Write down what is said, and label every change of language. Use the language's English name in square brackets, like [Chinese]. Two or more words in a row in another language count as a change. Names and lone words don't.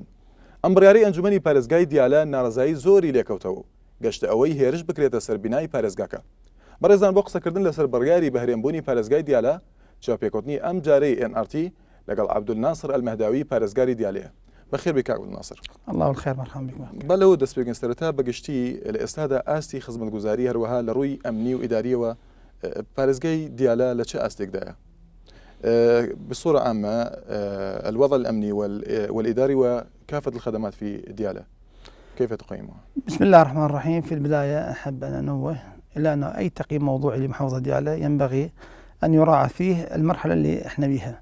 [Central Kurdish] ئەم بڕیاری ئەنجومەنی پارێزگای دیالە ناڕزایی زۆری لێکەوتەوە گەشتە ئەوەی هێرش بکرێتە سەر بینایی پارێزگاکە. بەڕێزان بۆ قسەکردن لەسەر بڕیاری بەهرێنبوونی پارێزگای دیالە چاوپێکوتنی ئەم جارەی NRT لەگەڵ عەبدولناسر ئەلمەهداوی پارێزگاری دیالەیە. بەخێر بێ کاک عەبدولناسر. [Arabic] الله الخير مرحبا بك. [Central Kurdish] بەلەوە دەست پێکەن سەرەتا بەگشتی لە ئێستادا ئاستی خزمەتگوزاری هەروەها لە ڕووی ئەمنی و ئیداریەوە پارێزگای دیالە لە چه ئاستێکدایە؟ [Arabic] بصورة عامة الوضع الأمني والإداري وكافة الخدمات في ديالى كيف تقيمها؟ بسم الله الرحمن الرحيم. في البداية أحب أن أنوه إلى أن أي تقييم موضوعي لمحافظة ديالى ينبغي أن يراعى فيه المرحلة اللي احنا بيها.